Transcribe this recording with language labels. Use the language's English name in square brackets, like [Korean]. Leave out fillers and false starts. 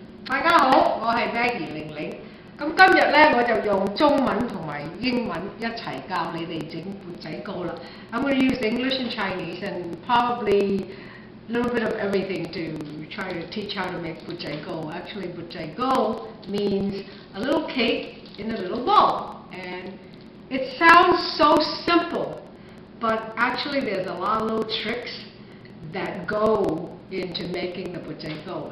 [Cantonese] Đại家好，我係 Maggie Ling Ling。咁今日咧我就用中文同埋英文一齊教你哋整砵仔糕啦。 [English] I'm going to use English and Chinese and probably a little bit of everything to try to teach how to make Buut Jai Go. Actually, Buut Jai Go means a little cake in a little bowl. And it sounds so simple, but actually there's a lot of little tricks that go into making the Buut Jai Go.